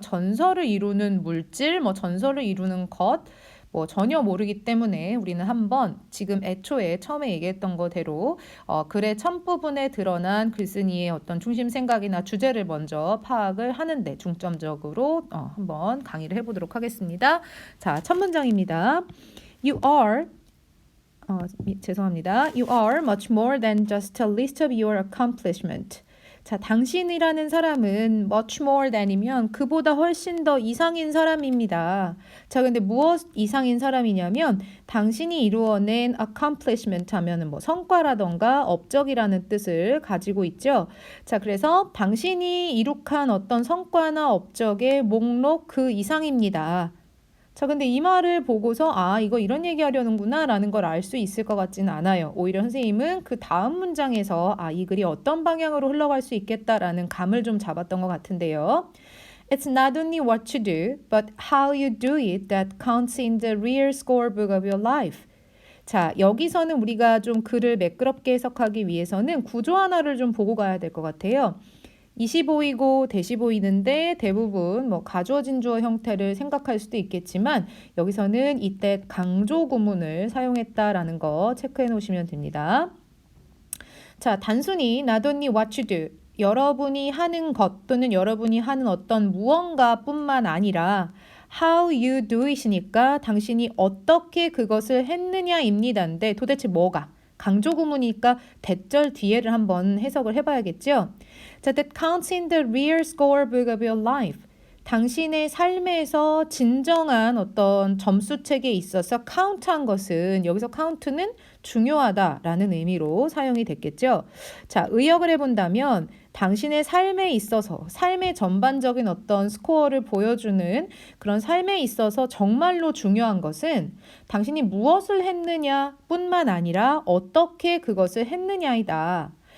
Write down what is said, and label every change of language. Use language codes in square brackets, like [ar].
[ko] 전설을 이루는 물질, 뭐 전설을 이루는 것, 뭐 전혀 모르기 때문에 우리는 한번 지금 애초에 처음에 얘기했던 거대로 글의 첫 부분에 드러난 글쓴이의 어떤 중심 생각이나 주제를 먼저 파악을 하는데 중점적으로 한번 강의를 해보도록 하겠습니다. 자, 첫 문장입니다. [en] You are [ko] 죄송합니다. [en] You are much more than just a list of your accomplishment. [ko] 자, 당신이라는 사람은 [en] much more than [ko] 이면 그보다 훨씬 더 이상인 사람입니다. 자, 근데 무엇 이상인 사람이냐면 당신이 이루어낸 accomplishment 하면은 뭐 성과라던가 업적이라는 뜻을 가지고 있죠. 자, 그래서 당신이 이룩한 어떤 성과나 업적의 목록 그 이상입니다. 자, 근데 이 말을 보고서 이거 이런 얘기 하려는구나 라는 걸 알 수 있을 것 같지는 않아요. 오히려 선생님은 그 다음 문장에서 이 글이 어떤 방향으로 흘러갈 수 있겠다라는 감을 좀 잡았던 것 같은데요. [en] It's not only what you do, but how you do it that counts in the real scorebook of your life. [ko] 자, 여기서는 우리가 좀 글을 매끄럽게 해석하기 위해서는 구조 하나를 좀 보고 가야 될 것 같아요. 이시 보이고 대시 보이는데 대부분 뭐 가주어진 주어 형태를 생각할 수도 있겠지만 여기서는 이때 강조 구문을 사용했다라는 거 체크해 놓으시면 됩니다. 자, 단순히 [en] not only what you do, [ko] 여러분이 하는 것 또는 여러분이 하는 어떤 무언가뿐만 아니라 [en] how you do it [ko] 이니까 당신이 어떻게 그것을 했느냐입니다인데 도대체 뭐가? 강조 구문이니까 대절 뒤에를 한번 해석을 해봐야겠죠. 자, [en] that counts in the real scorebook of your life. [ko] 당신의 삶에서 진정한 어떤 점수책에 있어서 카운트한 것은 여기서 카운트는 중요하다라는 의미로 사용이 됐겠죠. 자, 의역을 해본다면 당신의 삶에 있어서 삶의 전반적인 어떤 스코어를 보여주는 그런 삶에 있어서 정말로 중요한 것은 당신이 무엇을 했느냐 뿐만 아니라 어떻게 그것을 했느냐이다.